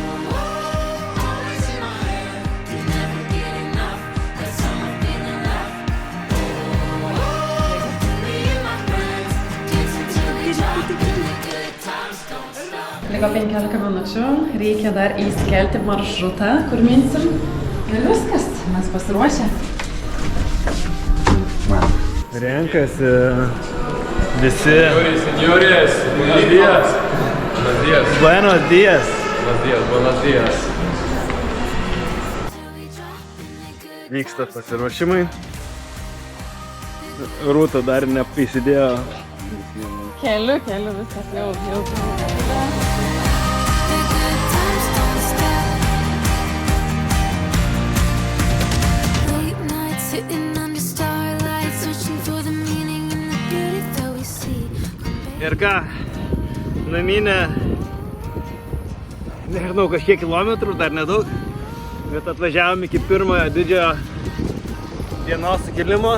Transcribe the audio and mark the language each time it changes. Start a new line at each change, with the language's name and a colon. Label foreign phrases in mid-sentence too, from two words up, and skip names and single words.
Lithuanian: Liko 15 minučių, reikia dar įskelti maršrutą, kur minsim. Ir viskas, mes pasiruošę. Renkasi visi.
Spanish: Señores, buenos días. Buenos días. Buenos días. Buenos días, buenos días.
Lithuanian: Vyksta pasiruošimai. Rūta dar neprisidėjo. Keliu, viskas jau. Ir ką, naminė, nežinau, kažkiek kilometrų, dar nedaug, bet atvažiavom iki pirmojo didžiojo dienos sukilimo.